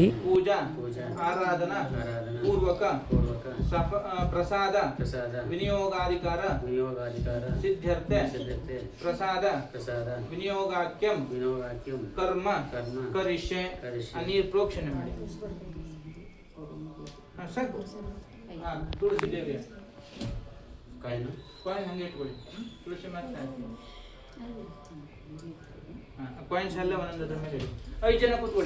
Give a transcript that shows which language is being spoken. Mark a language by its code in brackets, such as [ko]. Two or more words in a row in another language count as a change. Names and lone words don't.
[sa] పూజ ఆరాధన పూర్వక ప్రసాద వినియోగాధికార సిద్ధ్యర్థ ప్రసాద వినియోగాఖ్యం ಕರ್ಮ ಕರಿಷ್ಯೆ [kn] ನೀರು ಪ್ರೋಕ್ಷಣೆ ಮಾಡಿ. ಸಾಕು. ತುಳಸಿ ದೇವಿ ಕಾಯಿನ್ ಹಂಗೆ ಇಟ್ಕೊಳ್ಳಿ. ತುಳಸಿ ಮತ್ತೆ ಕಾಯಿನ್ಸ್ ಎಲ್ಲ ಒಂದೊಂದರ ಮೇಲೆ 5 ಜನ ಕೂತ್ಕೊಳ್ಳಿ.